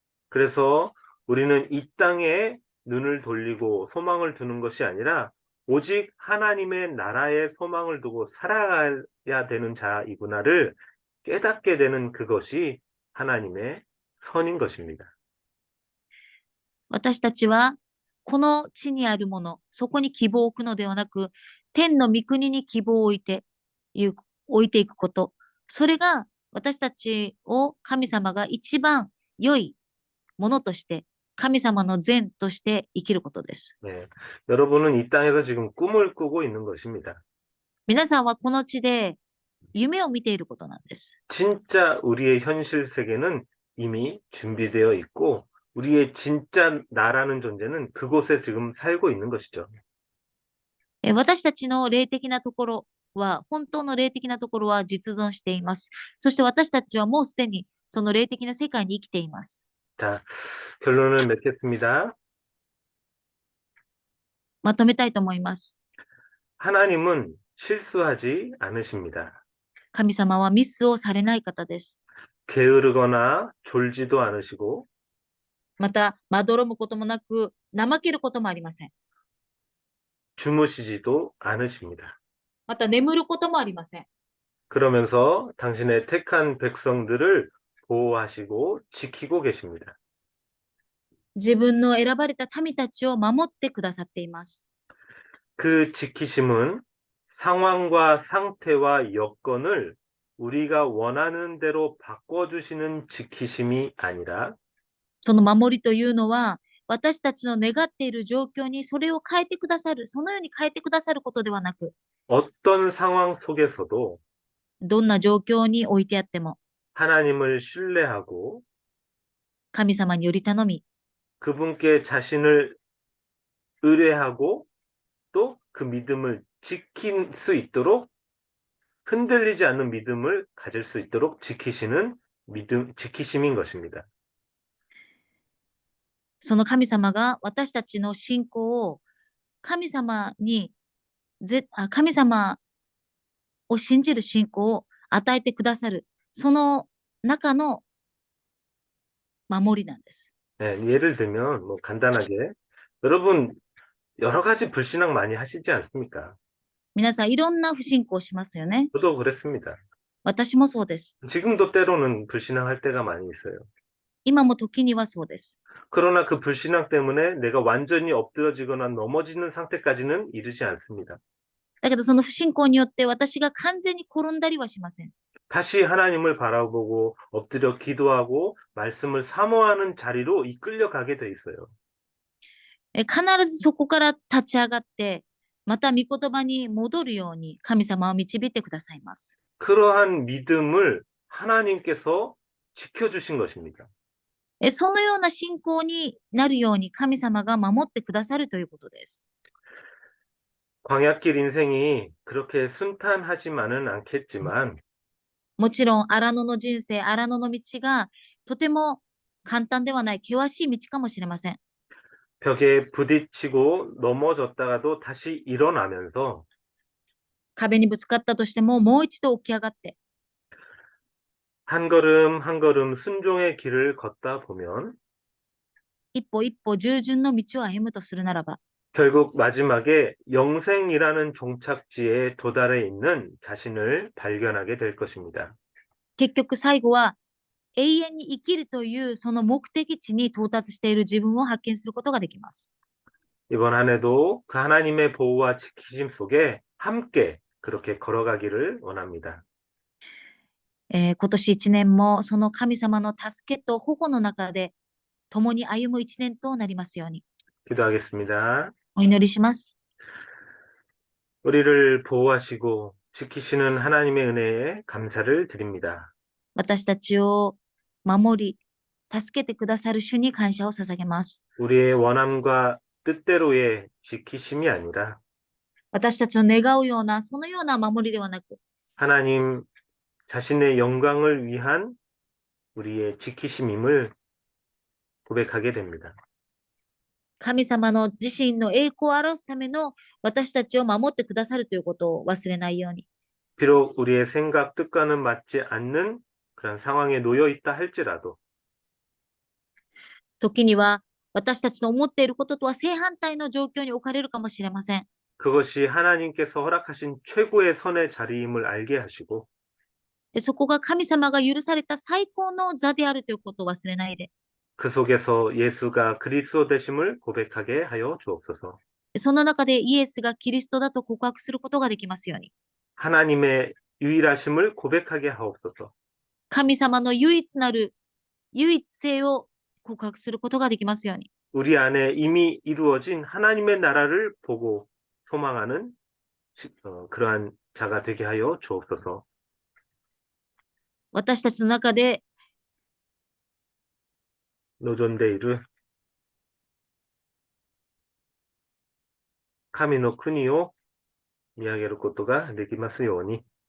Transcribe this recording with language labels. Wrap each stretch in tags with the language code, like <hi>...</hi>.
<ko>그래서 우리는 이 땅에 눈을 돌리고 소망을 두는 것이 아니라 오직 하나님의 나라에 소망을 두고 살아가야 되는 자이구나를 깨닫게 되는 그것이 하나님의 선인 것입니다.</ko> <ja>私たちはこの地にあるもの、そこに希望を置くのではなく、天の御国に希望を置いていくこと。それが私たちを神様が一番良いものとして、神様の善として生きることです。</ja> <ko>네, 여러분은 이 땅에서 지금 꿈을 꾸고 있는 것입니다.</ko> <ja>皆さんはこの地で夢を見ていることなんです。</ja> <ko>진짜 우리의 현실 세계는 이미 준비되어 있고 우리의 진짜 나라는 존재는 그곳에 지금 살고 있는 것이죠.</ko> <ja>私たちの霊的なところは、本当の霊的なところは実存しています。そして私たちはもうすでにその霊的な世界に生きています。</ja> <ko>자, 결론을 맺겠습니다.</ko> <ja>まとめたいと思います。</ja> <ko>하나님은 실수하지 않으십니다.</ko> <ja>神様はミスをされない方です。</ja> <ko>게으르거나 졸지도 않으시고</ko> <ja>また、まどろむこともなく、怠けることもありません。</ja> <ko>주무시지도 않으십니다.</ko> <ja>また、眠ることもありません。</ja> <ko>그러면서 당신의 택한 백성들을 보호하시고 지키고 계십니다.</ko> <ja>自分の選ばれた民たちを守ってくださっています。</ja> <ko>그 지키심은 상황과 상태와 여건을 우리가 원하는 대로 바꿔주시는 지키심이 아니라</ko> <ja>その守りというのは、私たちの願っている状況にそれを変えてくださる、そのように変えてくださることではなく、</ja> <ko>어떤 상황 속에서도</ko> <ja>どんな状況に置いてあっても、</ja> <ko>하나님을 신뢰하고</ko> <ja>神様により頼み、</ja> <ko>그분께 자신을 의뢰하고 또 그 믿음을 지킬 수 있도록 흔들리지 않는 믿음을 가질 수 있도록 지키시는 지키심인 것입니다.</ko> <ja>その神様が私たちの信仰を神様に神様を信じる信仰を与えてくださる、その中の守りなんです。</ja> <ko>네, 예를 들면 뭐 간단하게 여러분 여러 가지 불신앙 많이 하시지 않습니까?</ko> <ja>皆さんいろんな不信仰しますよね。</ja> <ko>저도 그랬습니다.</ko> <ja>私もそうです。</ja> <ko>지금도 때로는 불신앙할 때가 많이 있어요.</ko> <ja>今も時にはそうです。</ja> <ko>그러나 그 불신앙 때문에 내가 완전히 엎드러지거나 넘어지는 상태까지는 이르지 않습니다.</ko> <ja>だけどその不信仰によって私が完全に転んだりはしません。</ja> <ko>다시 하나님을 바라보고 엎드려 기도하고 말씀을 사모하는 자리로 이끌려 가게 돼 있어요.</ko> <ja>必ずそこから立ち上がって、また御言葉に戻るように神様を導いてくださいます。</ja> <ko>그러한 믿음을 하나님께서 지켜주신 것입니다.</ko> <ja>そのような信仰になるように神様が守ってくださるということです。</ja> <ko>광야길 인생이 그렇게 순탄하지만은 않겠지만</ko> <ja>もちろん荒野の人生、荒野の道がとても簡単ではない険しい道かもしれません。</ja> <ko>벽에 부딪히고 넘어졌다가도 다시 일어나면서</ko> <ja>壁にぶつかったとしてももう一度起き上がって、</ja> <ko>한 걸음 한 걸음 순종의 길을 걷다 보면</ko> <ja>一歩一歩従順の道を歩むとするならば、</ja> <ko>결국 마지막에 영생이라는 종착지에 도달해 있는 자신을 발견하게 될 것입니다.</ko> <ja>結局最後は永遠に生きるというその目的地に到達している自分を発見することができます。</ja> <ko>이번 한 해도 그 하나님의 보호와 지키심 속에 함께 그렇게 걸어가기를 원합니다.</ko> <ja>今年一年もその神様の助けと保護の中で共に歩む一年となりますように</ja> <ko>기도하겠습니다.</ko> <ja>お祈りします。</ja> <ko>우리를 보호하시고 지키시는 하나님의 은혜에 감사를 드립니다.</ko> <ja>私たちを守り、助けてくださる主に感謝を捧げます。</ja> <ko>우리의 원함과 뜻대로의 지키심이 아니라</ko> <ja>私たちの願うような、そのような守りではなく、</ja> <ko>하나님 자신의 영광을 위한 우리의 지키심임을 고백하게 됩니다.</ko> <ja>神様の自身の栄光を表すための私たちを守ってくださるということを忘れないように。</ja> <ko>비록 우리의 생각, 뜻과는 맞지 않는 그런 상황에 놓여 있다 할지라도</ko> <ja>時には私たちの思っていることとは正反対の状況に置かれるかもしれません。</ja> <ko>그것이 하나님께서 허락하신 최고의 선의 자리임을 알게 하시고</ko> <ja>そこが神様が許された最高の座であるということを忘れないで、</ja> <ko>그 속에서 예수가 그리스도 되심을 고백하게 하여 주옵소서.</ko> <ja>その中でイエスがキリストだと告白することができますように。</ja> <ko>하나님의 유일하심을 고백하게 하옵소서.</ko> <ja>神様の唯一なる唯一性を告白することができますように。</ja> <ko>우리 안에 이미 이루어진 하나님의 나라를 보고 소망하는 그러한 자가 되게 하여 주옵소서.</ko> <ja>私たちの中で 노존데이르 神の国を見上げることができますように。</ja>